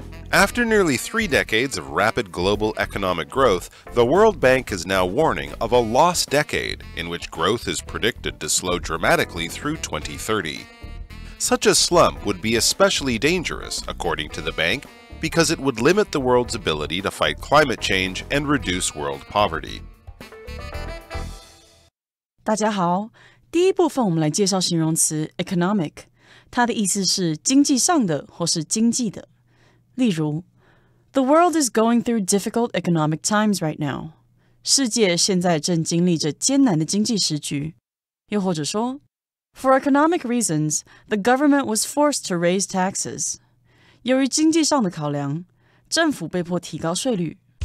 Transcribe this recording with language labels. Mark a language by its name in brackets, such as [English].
[English] After nearly 3 decades of rapid global economic growth, the World Bank is now warning of a lost decade in which growth is predicted to slow dramatically through 2030. Such a slump would be especially dangerous, according to the bank, because it would limit the world's ability to fight climate change and reduce world poverty. [Chinese] 大家好，第一部分我们来介绍形容词 economic， 它的意思是经济上的或是经济的。例如 [English] The world is going through difficult economic times right now. [Chinese] 世界现在正经历着艰难的经济时局。又或者说 [English] For economic reasons, the government was forced to raise taxes. [Chinese] 由于经济上的考量，政府被迫提高税率。